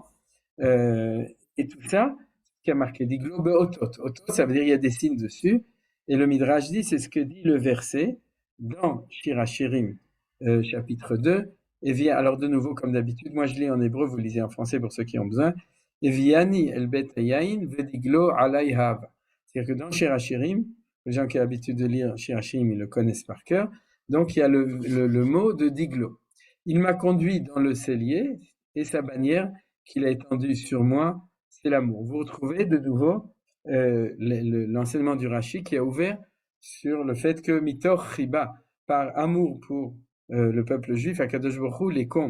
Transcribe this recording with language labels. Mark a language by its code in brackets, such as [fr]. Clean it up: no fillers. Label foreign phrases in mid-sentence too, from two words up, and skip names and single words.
[fr] Et tout ça, qui a marqué [he] דגלו באותות. [fr] Otot, ça veut dire il y a des signes dessus. Et le Midrash dit, c'est ce que dit le verset dans Shir HaShirim, chapitre 2. Et via, alors de nouveau, comme d'habitude, moi je lis en hébreu, vous lisez en français pour ceux qui ont besoin. [he] Et הביאני אל בית היין ודגלו עלי אהבה. [fr] C'est-à-dire que dans Shir HaShirim, les gens qui ont l'habitude de lire Shir HaShirim, ils le connaissent par cœur. Donc il y a le mot de diglo. Il m'a conduit dans le cellier et sa bannière qu'il a étendue sur moi, c'est l'amour. Vous retrouvez de nouveau l'enseignement du Rashi qui a ouvert sur le fait que [he] מתוך חיבה, [fr] par amour pour le peuple juif, [he] הקדוש ברוך הוא [fr] les compte.